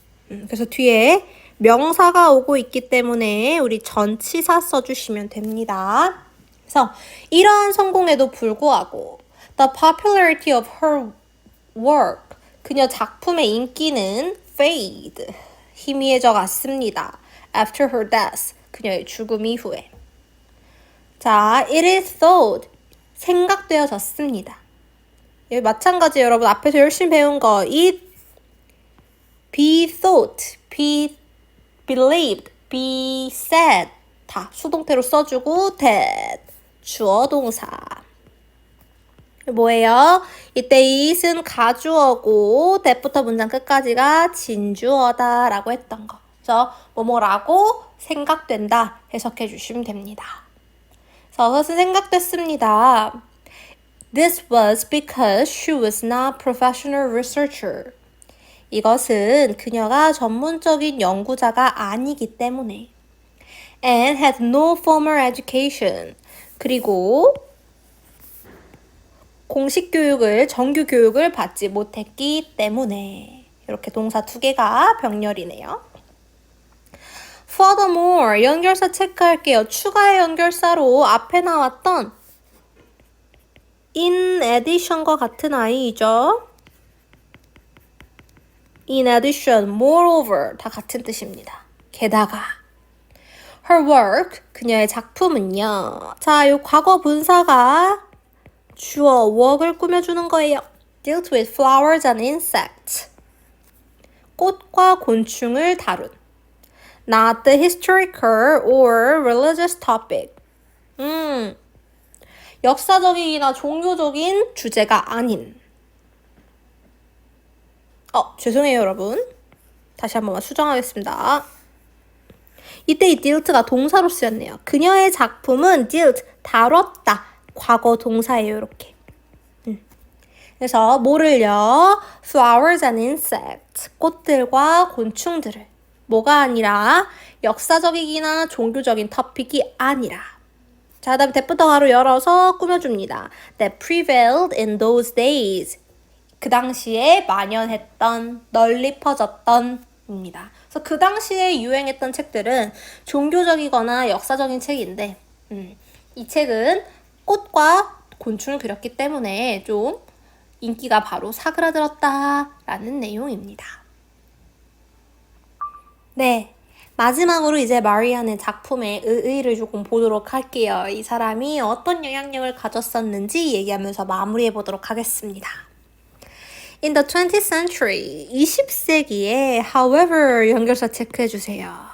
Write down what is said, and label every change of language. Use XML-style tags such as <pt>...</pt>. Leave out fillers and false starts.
<ko>그래서 뒤에 명사가 오고 있기 때문에 우리 전치사 써주시면 됩니다. 그래서 이러한 성공에도 불구하고</ko> <en>the popularity of her work,</en> <ko>그녀 작품의 인기는</ko> <en>fade,</en> <ko>희미해져 갔습니다.</ko> <en>After her death,</en> <ko>그녀의 죽음 이후에. 자,</ko> <en>it is thought,</en> <ko>생각되어졌습니다. 여기 마찬가지 여러분 앞에서 열심히 배운 거 it,</ko> <en>be thought, be believed, be said</en> <ko>다 수동태로 써주고 that 주어 동사. 뭐예요? 이때 it은 가주어고 that부터 문장 끝까지가 진주어다 라고 했던 거. 그래서 뭐뭐라고 생각된다 해석해 주시면 됩니다. 그래서 그것은 생각됐습니다.</ko> <en>This was because she was not professional researcher.</en> <ko>이것은 그녀가 전문적인 연구자가 아니기 때문에.</ko> <en>And had no formal education.</en> <ko>그리고 공식 교육을, 정규 교육을 받지 못했기 때문에. 이렇게 동사 두 개가 병렬이네요. Furthermore, 연결사 체크할게요. 추가의 연결사로 앞에 나왔던 in addition과 같은 아이죠.</ko> <en>In addition, moreover</en> <ko>다 같은 뜻입니다. 게다가</ko> <en>her work,</en> <ko>그녀의 작품은요. 자, 요 과거 분사가 주어 work을 꾸며주는 거예요.</ko> <en>Dealt with flowers and insects.</en> <ko>꽃과 곤충을 다룬.</ko> <en>Not the historical or religious topic.</en> <ko>역사적이나 종교적인 주제가 아닌. 죄송해요, 여러분. 다시 한 번만 수정하겠습니다. 이때 이 dealt가 동사로 쓰였네요. 그녀의 작품은 dealt, 다뤘다. 과거 동사예요, 이렇게. 그래서 뭐를요?</ko> <en>flowers and insects,</en> <ko>꽃들과 곤충들을. 뭐가 아니라 역사적이기나 종교적인 토픽이 아니라. 자, 다음에 that부터 가로 열어서 꾸며줍니다.</ko> <en>That prevailed in those days.</en> <ko>그 당시에 만연했던, 널리 퍼졌던 입니다. 그래서 그 당시에 유행했던 책들은 종교적이거나 역사적인 책인데 이 책은 꽃과 곤충을 그렸기 때문에 좀 인기가 바로 사그라들었다라는 내용입니다. 네, 마지막으로 이제 마리안의 작품의 의의를 조금 보도록 할게요. 이 사람이 어떤 영향력을 가졌었는지 얘기하면서 마무리해 보도록 하겠습니다.</ko> <en>In the 20th century,</en> <ko>20세기에 however 연결사 체크해 주세요.</ko>